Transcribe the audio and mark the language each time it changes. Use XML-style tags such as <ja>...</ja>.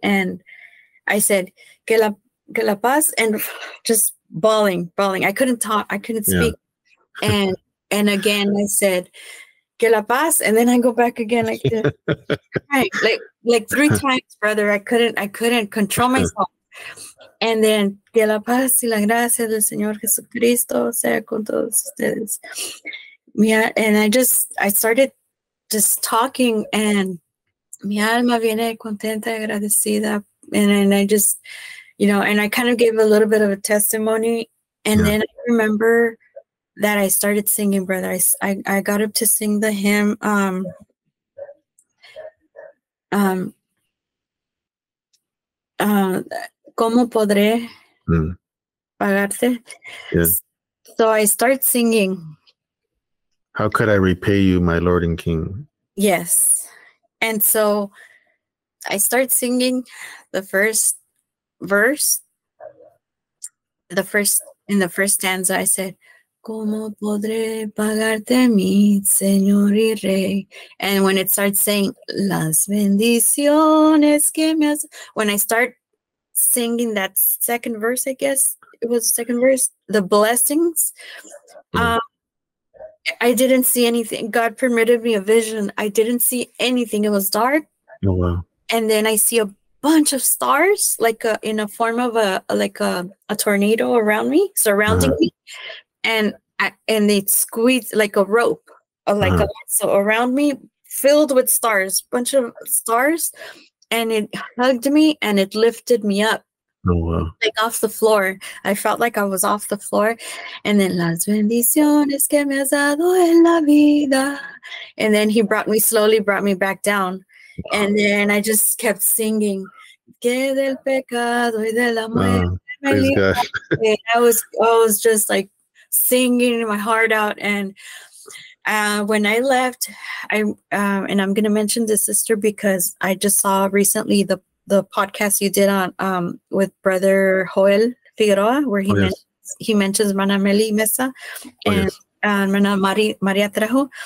<en>And I said,</en> <es>que la paz,</es> <en>and just bawling. I couldn't talk. I couldn't speak. And again, I said,</en> <es>que la paz.</es> <en>And then I go back again, like this, like 3 times, brother. I couldn't control myself. And then,</en> <es>que la paz y la gracia del Señor Jesucristo sea con todos ustedes.</es> <en>Yeah, and I started just talking, and</en> <es>mi alma viene contenta, agradecida.</es> <en>And I just, and I kind of gave a little bit of a testimony. And then I remember that I started singing, brother. I got up to sing the hymn,</en> <es>¿Cómo podré pagarte?</es> <en>So I start singing. How could I repay you, my Lord and King? Yes. And so I start singing the first verse. In the first stanza, I said,</en> <es>¿Cómo podré pagarte mi Señor y Rey?</es> <en>And when it starts saying,</en> <es>las bendiciones que me has...</es> <en>When I start singing that second verse, I guess it was the second verse, the blessings, I didn't see anything. God permitted me a vision. I didn't see anything. It was dark. Oh, wow. And then I see a bunch of stars, like in a form of a tornado around me, surrounding me. And they squeezed like a rope, so around me, filled with stars, bunch of stars, and it hugged me and it lifted me up. Oh, wow. Like off the floor. I felt like I was off the floor. And then</en> <es>las bendiciones que me has dado en la vida.</es> <en>And then he slowly brought me back down. Wow. And then I just kept singing.</en> <es>Que del pecado y de la muerte.</es> <en>Praise God. I was just like singing my heart out. And when I left, and I'm going to mention this, sister, because I just saw recently the podcast you did on with Brother Joel Figueroa, where he mentions Mana Meli Mesa and Mana Maria Trejo.</en>